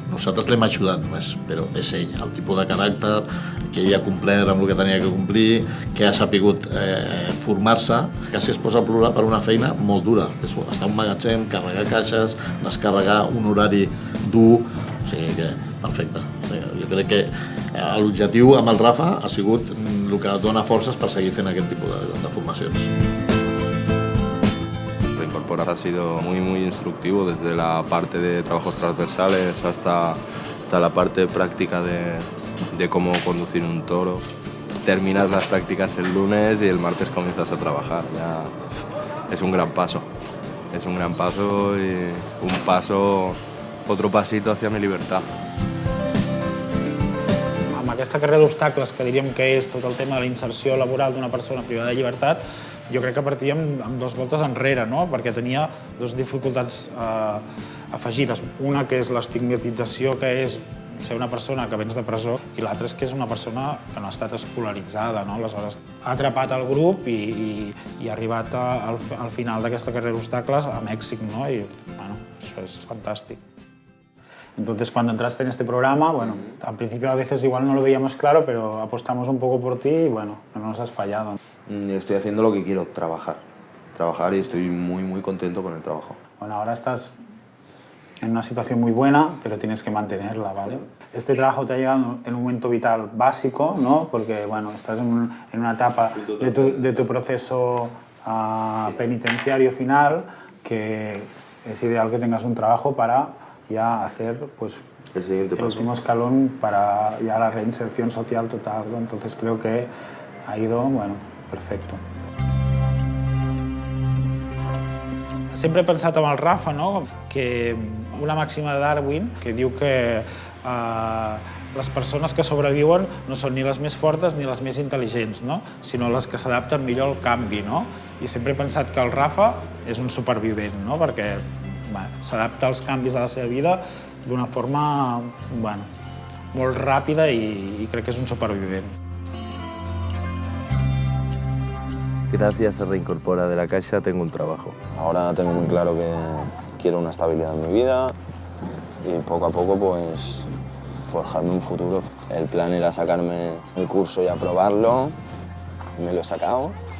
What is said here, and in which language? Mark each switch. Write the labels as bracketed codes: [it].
[ca] Nosaltres l'hem ajudat només, però és ell, el tipus de caràcter, que ell ha complert amb el que tenia que complir, que ha sapigut formar-se, quasi es posa a plorar per una feina molt dura. Estar a un magatzem, carregar caixes, descarregar un horari dur, o sigui que perfecte. Jo crec que l'objectiu amb el Rafa ha sigut el que dona forces per seguir fent aquest tipus de formacions. [es] Incorporar ha sido muy instructivo, desde la parte de trabajos transversales hasta la parte práctica de cómo conducir un toro. Terminas las prácticas el lunes y el martes comienzas a trabajar. Ya es un gran paso. Es un gran paso y otro pasito hacia mi libertad. [ca] Amb aquesta carrera d'obstacles, que diríem que és tot el tema de la inserció laboral d'una persona privada de llibertat, jo crec que partíem amb 2 voltes enrere, no? Perquè tenia 2 dificultats afegides. Una que és l'estigmatització, que és ser una persona que vens de presó, i l'altra és que és una persona que no ha estat escolaritzada, no? Aleshores, ha atrapat el grup i ha arribat al final d'aquesta carrera d'obstacles amb èxit, no? I, bueno, això és fantàstic. [es] Entonces, cuando entraste en este programa, bueno, al principio a veces igual no lo veíamos claro, pero apostamos un poco por ti y, bueno, no nos has fallado. Estoy haciendo lo que quiero, trabajar y estoy muy contento con el trabajo. Bueno, ahora estás en una situación muy buena, pero tienes que mantenerla, ¿vale? Este trabajo te ha llegado en un momento vital básico, ¿no? Porque, bueno, estás en una etapa de tu proceso penitenciario final, que es ideal que tengas un trabajo para ya hacer pues, el último escalón para ya la reinserción social total, ¿no? Entonces creo que ha ido, bueno, perfecto. [ca] Sempre he pensat amb el Rafa, no? Que una màxima de Darwin que diu que les persones que sobreviuen no són ni les més fortes ni les més intel·ligents, no? Sinó les que s'adapten millor al canvi. No? I sempre he pensat que el Rafa és un supervivent, no? Perquè s'adapta als canvis de la seva vida d'una forma molt ràpida i crec que és un supervivent. [es] Gracias, se reincorpora de la Caixa, tengo un trabajo. Ahora tengo muy claro que quiero una estabilidad en mi vida y poco a poco pues forjarme un futuro. El plan era sacarme el curso y aprobarlo, me lo he sacado.